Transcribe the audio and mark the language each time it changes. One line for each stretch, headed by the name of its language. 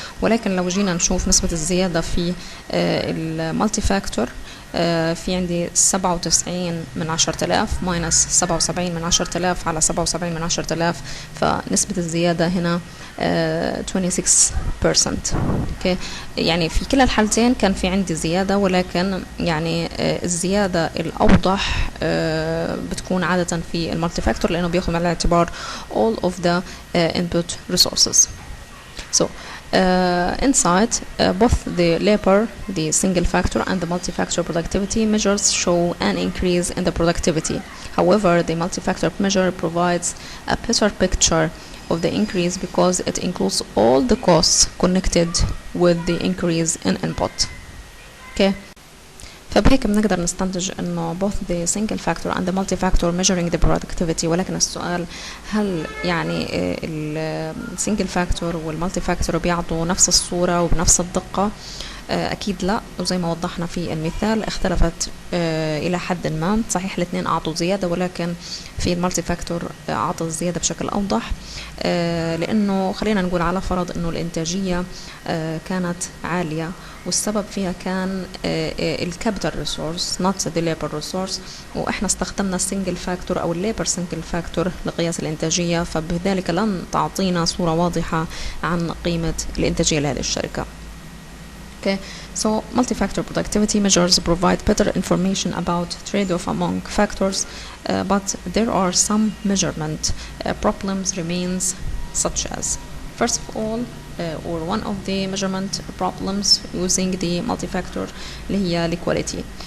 Arabic: ولكن لو جينا نشوف نسبة الزيادة في المالتي فاكتور، في عندي 97 من 10,000 ماينس 77 من 10,000 على 77 من 10,000، فنسبة الزيادة هنا 26%. اوكي، يعني في كلا الحالتين كان في عندي زيادة، ولكن يعني الزيادة الأوضح بتكون عادة في المالتي فاكتور، لأنه بياخد على الاعتبار
English: all of the input resources. So inside both the labor, the single factor and the multi-factor productivity measures show an increase in the productivity. However, the multi-factor measure provides a better picture of the increase because it includes all the costs connected with the increase in input. Okay.
Arabic: فبهيك بنقدر نستنتج انه
English: both the single factor and the multi-factor measuring the productivity.
Arabic: ولكن السؤال، هل يعني ال single factor وال multi-factor بيعطوا نفس الصورة وبنفس الدقة؟ أكيد لا، وزي ما وضحنا في المثال اختلفت إلى حد ما. صحيح الاثنين أعطوا زيادة، ولكن في المالتي فاكتور أعطى الزيادة بشكل أوضح، لأنه خلينا نقول على فرض أنه الإنتاجية كانت عالية، والسبب فيها كان الكابيتال ريسورس
English: not the labor resource،
Arabic: وإحنا استخدمنا السنجل فاكتور أو الليبر سنجل فاكتور لقياس الإنتاجية، فبذلك لن تعطينا صورة واضحة عن قيمة الإنتاجية لهذه الشركة.
English: Okay, so multi-factor productivity measures provide better information about trade-off among factors, but there are some measurement problems remains, such as, first of all, or one of the measurement problems using the multi-factor
Arabic: اللي هي
English: quality.